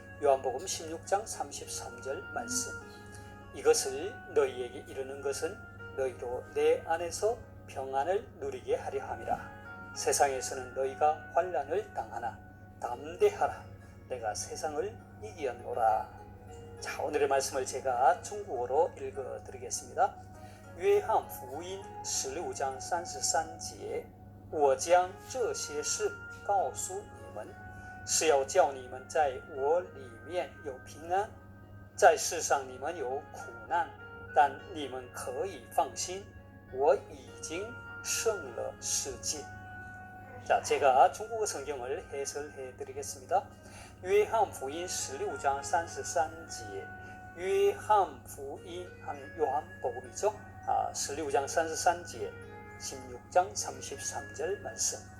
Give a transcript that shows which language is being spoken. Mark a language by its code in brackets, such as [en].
[ko] 요한복음 16장 33절 말씀. 이것을 너희에게 이르는 것은 너희로 내 안에서 평안을 누리게 하려 함이라. 세상에서는 너희가 환난을 당하나 담대하라. 내가 세상을 이기었노라. 자, 오늘의 말씀을 제가 중국어로 읽어드리겠습니다. [zh] 约翰福音15章33节，我将这些事告诉你们，是要叫你们在我里面有平安。在世上你们有苦难，但你们可以放心，我已经胜了世界。 [ko] 자, 제가 중국어 성경을 해설해 드리겠습니다. 约翰福音16장 33절. 约翰福音 하면 요한복음이죠. 16장 33절, 16장 33절 말씀.